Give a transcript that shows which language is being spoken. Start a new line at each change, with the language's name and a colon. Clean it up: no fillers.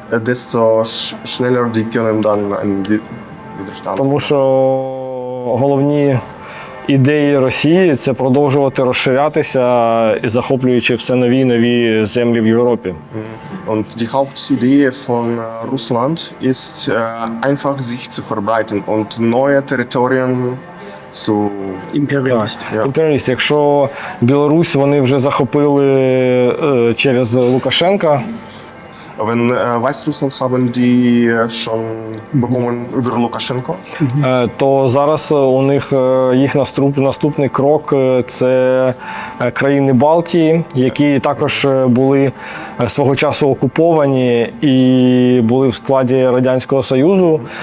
German: desto schneller die können dann einen Widerstand.
Ukrainian: Тому що головні ідеї Росії це продовжувати розширятися і захоплюючи все нові і нові землі в Європі.
German: Und die Hauptidee von Russland ist einfach sich zu verbreiten und neue Territorien zu Imperialist. Ja.
Ukrainian: Імперіаліст, якщо Білорусь вони вже захопили через Лукашенка,
German: Wenn Weißrussland haben die schon bekommen über Lukaschenko.
Ukrainian: то зараз у них їх наступний крок це країни Балтії, які також були свого часу окуповані і були в складі Радянського Союзу.